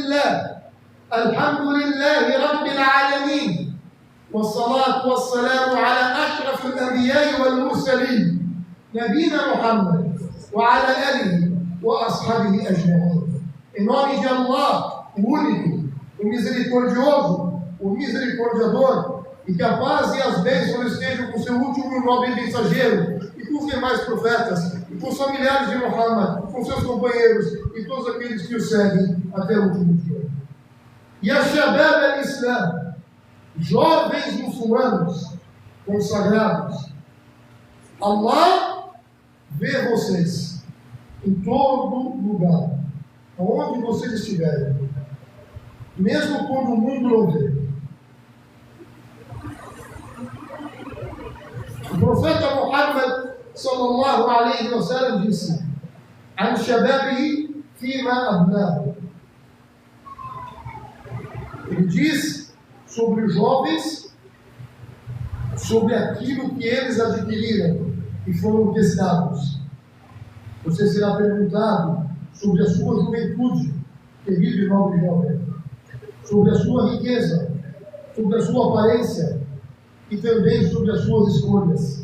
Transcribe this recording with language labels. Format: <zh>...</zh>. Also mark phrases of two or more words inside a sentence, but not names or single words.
<ar>لله رب العالمين والصلاة والسلام على أشرف الأنبياء والمرسلين نبينا محمد وعلى آله وأصحابه أجمعين.</ar> <pt>Em nome de Allah, o único, o misericordioso, o misericordiador, e que a paz e as bênçãos estejam com seu último e nobre mensageiro, e com os demais profetas, e com os familiares de Muhammad, com seus companheiros, e todos aqueles que o seguem até o último dia. E a</pt> <ar>شباب الإسلام,</ar> <pt>jovens muçulmanos consagrados, Allah vê vocês em todo lugar, aonde vocês estiverem, mesmo quando o mundo não vê. O profeta Muhammad</pt> <ar>صلى الله عليه وسلم</ar> <pt>disse:</pt> <ar>"عن شبابه فيما أبناه."</ar> <pt>Ele diz sobre os jovens, sobre aquilo que eles adquiriram e foram testados. Você será perguntado sobre a sua juventude, querido e nobre jovem, sobre a sua riqueza, sobre a sua aparência e também sobre as suas escolhas.</pt>